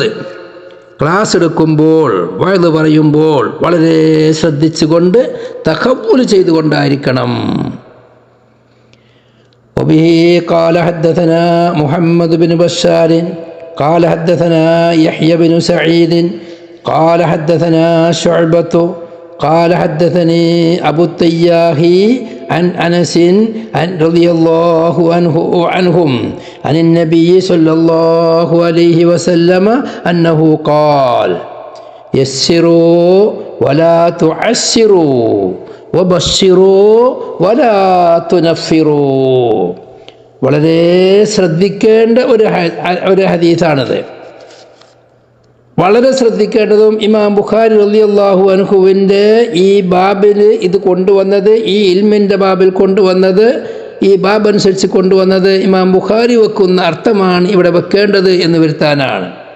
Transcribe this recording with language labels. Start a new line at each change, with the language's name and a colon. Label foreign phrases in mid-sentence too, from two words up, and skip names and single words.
Malayalam: ക്ലാസ് എടുക്കുമ്പോൾ വഅദ് പറയുമ്പോൾ വളരെ ശ്രദ്ധിച്ചുകൊണ്ട് തഖവ്വുൽ ചെയ്തുകൊണ്ടായിരിക്കണം.
Arabic: وبه قال حدثنا محمد بن بشار قال حدثنا يحيى بن سعيد قال حدثنا شعبة قال حدثني أبو التياح عن أنس رضي الله عنهم عن النبي صلى الله عليه وسلم أنه قال يسروا ولا تعسروا وبشروا ولا تنفروا.
Malayalam: വളരെ ശ്രദ്ധിക്കേണ്ട ഒരു ഹദീസാണത്. വളരെ ശ്രദ്ധിക്കേണ്ടതും ഇമാം ബുഖാരി റളിയല്ലാഹു അൻഹുവിൻ്റെ ഈ ബാബിൽ ഇത് കൊണ്ടുവന്നത്, ഈ ഇൽമിൻ്റെ ബാബിൽ കൊണ്ടുവന്നത്, ഈ ബാബ് അനുസരിച്ച് കൊണ്ടുവന്നത് ഇമാം ബുഖാരി വെക്കുന്ന അർത്ഥമാണ് ഇവിടെ വെക്കേണ്ടത് എന്ന് വരുത്താനാണ്.